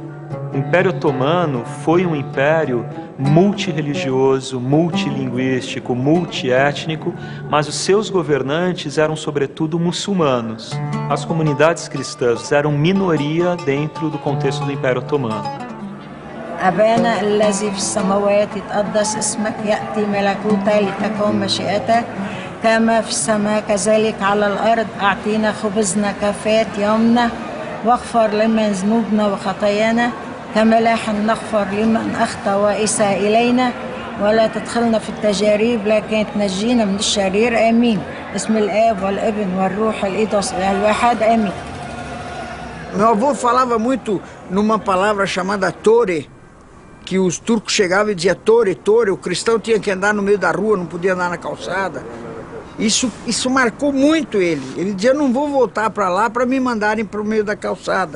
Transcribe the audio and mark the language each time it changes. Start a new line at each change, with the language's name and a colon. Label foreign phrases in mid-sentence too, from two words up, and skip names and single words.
Portuguese: O Império Otomano foi um império multirreligioso, multilinguístico, multiétnico, mas os seus governantes eram sobretudo muçulmanos. As comunidades cristãs eram minoria dentro do contexto do Império Otomano.
Arabic: أبانا الذي في السماوات يتقدس اسمك يأتي ملكوتك لتكن مشيئتك كما في السماء كذلك على الأرض أعطينا خبزنا كفاية يومنا واغفر لنا ذنوبنا وخطايانا كما نحن نغفر لمن أخطأ وإساء إلينا ولا تدخلنا في التجارب لكن تنجينا من الشرير آمين باسم الآب والابن والروح القدس الواحد آمين.
Portuguese: Meu avô falava muito numa palavra chamada tore, que os turcos chegavam e diziam tore, tore, o cristão tinha que andar no meio da rua, não podia andar na calçada. Isso marcou muito ele. Ele dizia, não vou voltar para lá para me mandarem para o meio da calçada.